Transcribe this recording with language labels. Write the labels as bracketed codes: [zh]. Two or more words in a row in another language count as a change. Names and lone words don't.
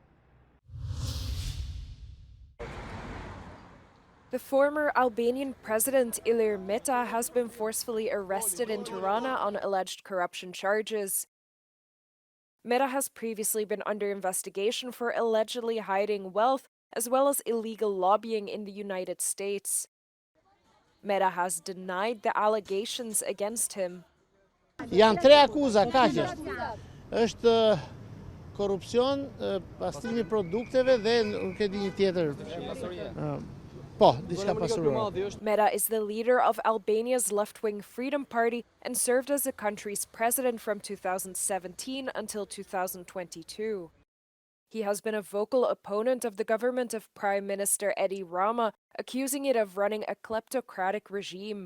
[en] The former Albanian President Ilir has been forcefully arrested in Tirana on alleged corruption charges. Meta has previously been under investigation for allegedly hiding wealth as well as illegal lobbying in the United States. Meta has denied the allegations against him. [sq] Janë 3 akuza, kaq është korrupsion, pastrimi produkteve dhe nuk e di një tjetër. [en] Meta is the leader of Albania's left-wing Freedom Party and served as the country's president from 2017 until 2022. He has been a vocal opponent of the government of Prime Minister Edi Rama, accusing it of running a kleptocratic regime.